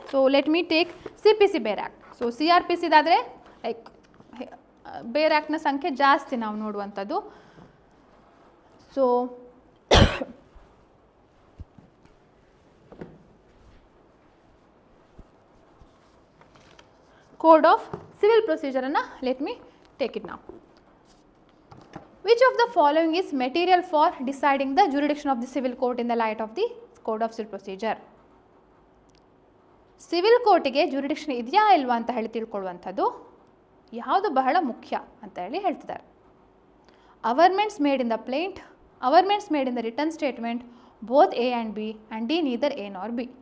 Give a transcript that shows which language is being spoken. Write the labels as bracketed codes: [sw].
[en] So let me take CPC bare act. So CRPCದಾದರೆ like bare ಆ್ಯಕ್ಟ್ನ [kn] ಸಂಖ್ಯೆ ಜಾಸ್ತಿ ನಾವು ನೋಡುವಂಥದ್ದು. [en] So code of civil ಪ್ರೊಸೀಜರನ್ನು let me take it ನಾವು. Which of the following is material for deciding the jurisdiction of the civil court in the light of the code of civil procedure? [kn] Civil ಕೋರ್ಟಿಗೆ jurisdiction ಇದೆಯಾ ಇಲ್ವಾ ಅಂತ ಹೇಳಿ ತಿಳ್ಕೊಳ್ಳುವಂಥದ್ದು ಯಾವುದು ಬಹಳ ಮುಖ್ಯ ಅಂತ ಹೇಳಿ ಹೇಳ್ತಿದ್ದಾರೆ. [en] Averments made in the plaint, averments made in the written statement, both A and B and D neither A nor B.